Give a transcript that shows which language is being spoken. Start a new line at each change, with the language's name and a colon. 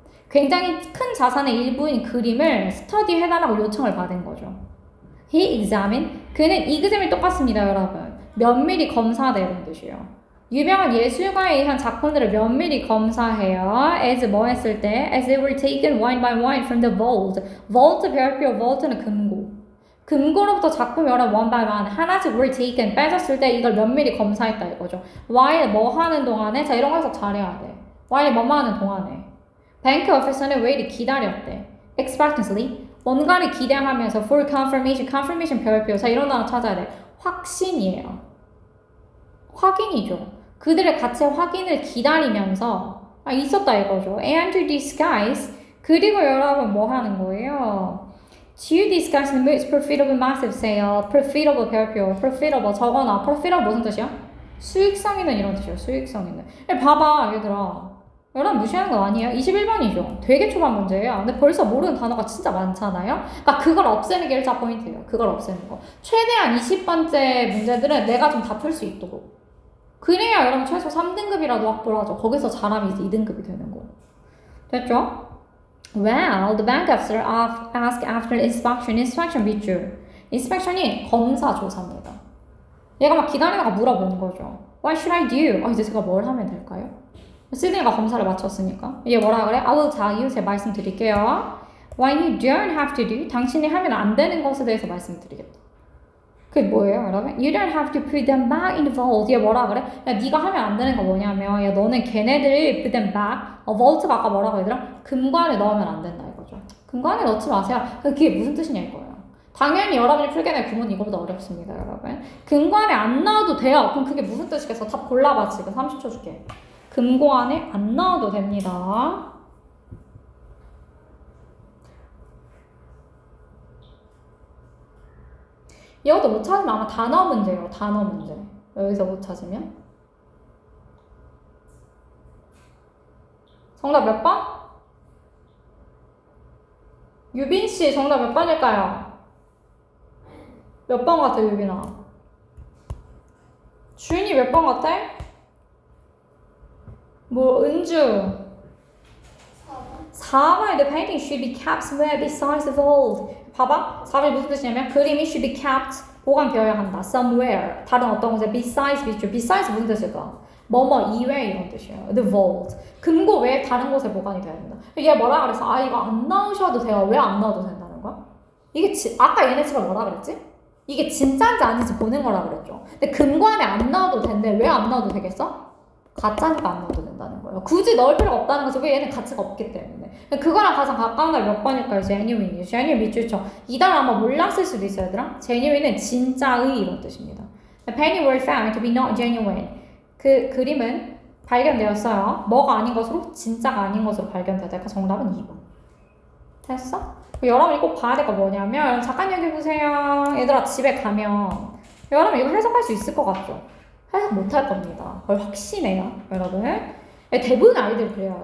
Korean: 굉장히 큰 자산의 일부인 그림을 스터디 해달라고 요청을 받은 거죠.
English: He examined.
Korean: 그는 examin이 똑같습니다, 여러분. 면밀히 검사하다 이런 뜻이에요. 유명한 예술가에 의한 작품들을 면밀히 검사해요.
English: as
Korean: 뭐 했을 때
English: as they were taken one by one from the vault.
Korean: vault 배울게요. vault는 금고. 금고로부터 작품이 여러
English: one by one
Korean: 하나씩
English: were taken
Korean: 빼졌을 때 이걸 면밀히 검사했다 이거죠. while 뭐 하는 동안에 자 이런 거 해석 잘해야 돼. while 뭐뭐 하는 동안에 bank officer는 웨이를 기다렸대.
English: expectantly
Korean: 뭔가를 기대하면서
English: for confirmation confirmation
Korean: 배울게요. 자 이런 단어 찾아야 돼. 확신이에요. 확인이죠. 그들의 가치의 확인을 기다리면서 있었다 이거죠.
English: And to disguise
Korean: 그리고 여러분 뭐 하는 거예요?
English: To disguise the most profitable massive sale. profitable
Korean: 배울게요. profitable 적어놔. profitable 무슨 뜻이야? 수익성 있는 이런 뜻이에요. 수익성 있는. 봐봐 얘들아. 여러분 무시하는 거 아니에요? 21번이죠. 되게 초반 문제예요. 근데 벌써 모르는 단어가 진짜 많잖아요. 그러니까 그걸 없애는 게 1차 포인트예요. 그걸 없애는 거. 최대한 20번째 문제들은 내가 좀 다 풀 수 있도록. 그래야 여러분 최소 3등급이라도 확보를 하죠. 거기서 잘하면 이제 2등급이 되는 거. 됐죠?
English: Well, the bank officer asked after inspection.
Korean: inspection 밑줄. inspection이 검사 조사입니다. 얘가 막 기다리다가 물어보는 거죠.
English: What should I do?
Korean: 이제 제가 뭘 하면 될까요? 시드니가 검사를 마쳤으니까. 얘 뭐라 그래?
English: I will tell you.
Korean: 제가 말씀드릴게요.
English: What you don't have to do.
Korean: 당신이 하면 안 되는 것에 대해서 말씀드리겠다. 그게 뭐예요, 여러분?
English: You don't have to put them back in the vault.
Korean: 얘 뭐라 그래? 야, 네가 하면 안 되는 거 뭐냐면, 야, 너는 걔네들을
English: put them back.
Korean: vault가 아까 뭐라고 얘들아? 금관에 넣으면 안 된다 이거죠. 금관에 넣지 마세요. 그게 무슨 뜻이냐 이거예요. 당연히 여러분이 풀게 될 구문은 이거보다 어렵습니다, 여러분. 금관에 안 넣어도 돼요. 그럼 그게 무슨 뜻이겠어? 답 골라봐 지금. 30초 줄게. 금관에 안 넣어도 됩니다. 이것도 못 찾으면 아마 단어 문제예요. 단어 문제. 여기서 못 찾으면. 정답 몇 번? 유빈씨 정답 몇 번일까요? 몇 번 같아 유빈아? 주인이 몇 번 같아? 뭐 은주 4번
English: The painting should be kept somewhere besides the vault.
Korean: 봐봐 4번이 무슨 뜻이냐면 그림이
English: should be kept
Korean: 보관되어야 한다. somewhere 다른 어떤 곳에 besides besides 무슨 뜻일까? 뭐뭐 이외 이런 뜻이에요. The vault 금고 외에 다른 곳에 보관이 되어야 된다. 얘 뭐라 그랬어? 이거 안 넣으셔도 돼요. 왜 안 넣어도 된다는 거야? 이게 아까 얘네 집을 뭐라 그랬지? 이게 진짜인지 아닌지 보는 거라 그랬죠. 근데 금관에 안 넣어도 된대. 왜 안 넣어도 되겠어? 가짜니까 안 넣어도 된다는 거예요. 굳이 넣을 필요가 없다는 거죠. 왜 얘는 가치가 없기 때문에. 그거랑 가장 가까운 날 몇 번일까요? genuine. genuine 밑줄쳐. 이 단어 아마 몰랐을 수도 있어요, 얘들아. genuine은 진짜의 이런 뜻입니다.
English: The painting were found to be not genuine.
Korean: 그 그림은 발견되었어요. 뭐가 아닌 것으로? 진짜가 아닌 것으로 발견되었다. 그러니까 정답은 2번. 됐어? 여러분이 꼭 봐야 될 거 뭐냐면 잠깐 얘기해보세요. 얘들아 집에 가면 여러분 이거 해석할 수 있을 것 같죠? 해석 못할 겁니다. 그걸 확신해요, 여러분. 대부분 아이들이 그래요.